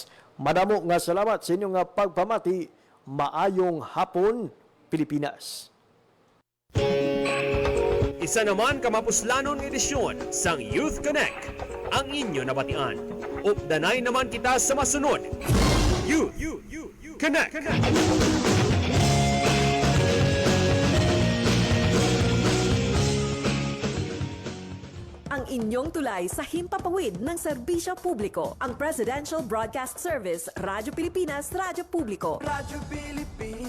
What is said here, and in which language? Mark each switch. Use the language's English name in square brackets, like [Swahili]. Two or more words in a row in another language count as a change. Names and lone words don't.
[Hiligaynon] Madamo nga salamat sa inyong pagpamati. Maayong hapon, Pilipinas. Isa naman kamapuslanon edisyon sang Youth Connect ang inyo nabatian. Updanay naman kita sa masunod. Youth Connect. [Filipino] Ang inyong tulay sa himpapawid ng serbisyo publiko. Ang Presidential Broadcast Service, Radyo Pilipinas, Radyo Publiko.